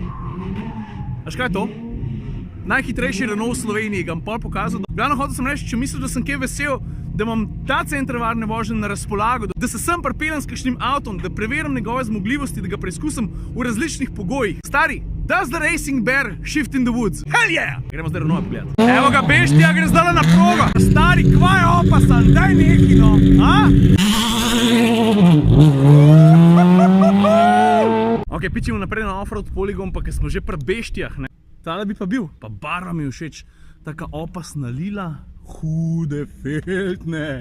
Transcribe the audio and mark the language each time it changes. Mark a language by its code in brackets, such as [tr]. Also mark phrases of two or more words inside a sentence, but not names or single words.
[sl] Až kaj je to? Najhitrejši Renault v Sloveniji, ga bom pol pokazal. Glavno hotel sem reči, če misliš, da sem kaj vesel, da imam ta center varne vožnje na razpolago, da se sem pripeljem s kakšnim avtom, da preverim njegove zmogljivosti, da ga preizkusim v različnih pogojih. Stari, [en] does the racing bear shift in the woods? Hell yeah! [sl] Gremo zdaj Renault pogledati. Evo ga, beštija, gre zdaj na progo. Stari, kva je opasan, daj neki no, a? Ok, pičimo naprej na offroad poligon, pa ker smo že pri beštijah, ne. Tale bi pa bil, pa barva mi všeč, taka opasna lila, hude feltne.